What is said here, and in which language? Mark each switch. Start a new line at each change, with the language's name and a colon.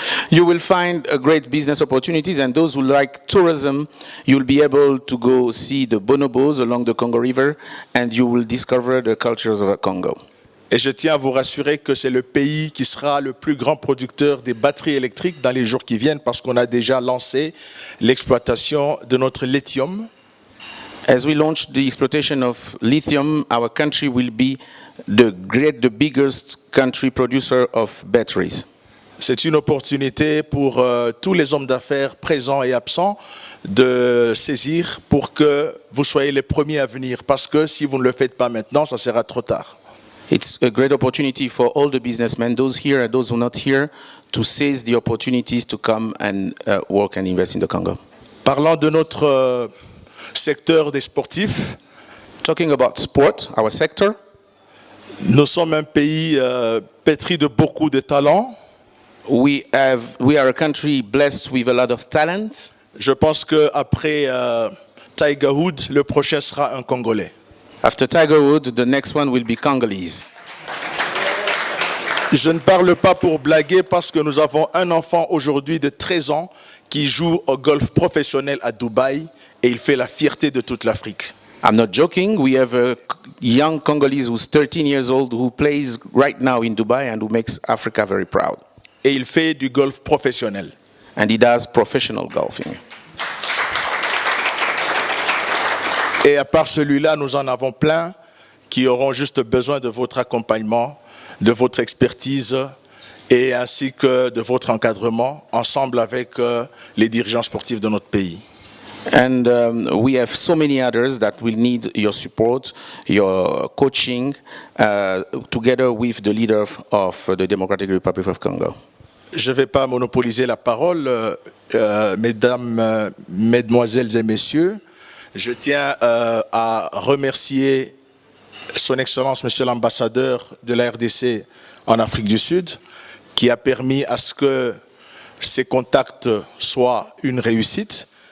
English: You will find a great business opportunities, and those who like tourism, you'll be able to go see the bonobos along the Congo River, and you will discover the cultures of the Congo.
French: Et je tiens à vous rassurer que c'est le pays qui sera le plus grand producteur des batteries électriques dans les jours qui viennent, parce qu'on a déjà lancé l'exploitation de notre lithium.
English: As we launch the exploitation of lithium, our country will be the biggest country producer of batteries.
French: C'est une opportunité pour tous les hommes d'affaires présents et absents de saisir pour que vous soyez les premiers à venir. Parce que si vous ne le faites pas maintenant, ça sera trop tard.
English: It's a great opportunity for all the businessmen, those here and those who are not here, to seize the opportunities to come and work and invest in the Congo.
French: Parlant de notre secteur des sportifs,
English: talking about sport, our sector,
French: nous sommes un pays pétri de beaucoup de talents.
English: We are a country blessed with a lot of talent.
French: Je pense que après Tiger Woods, le prochain sera un Congolais.
English: After Tiger Woods, the next one will be Congolese.
French: Je ne parle pas pour blaguer parce que nous avons un enfant aujourd'hui de 13 ans qui joue au golf professionnel à Dubaï et il fait la fierté de toute l'Afrique.
English: I'm not joking. We have a young Congolese who's 13 years old who plays right now in Dubai and who makes Africa very proud.
French: Et il fait du golf professionnel.
English: And he does professional golfing.
French: Et à part celui-là, nous en avons plein qui auront juste besoin de votre accompagnement, de votre expertise et ainsi que de votre encadrement ensemble avec les dirigeants sportifs de notre pays.
English: And we have so many others that will need your support, your coaching, together with the leader of the Democratic Republic of Congo.
French: Je ne vais pas monopoliser la parole, mesdames, mesdemoiselles et messieurs. Je tiens à remercier Son Excellence, Monsieur l'ambassadeur de la RDC en Afrique du Sud, qui a permis à ce que ces contacts soient une réussite.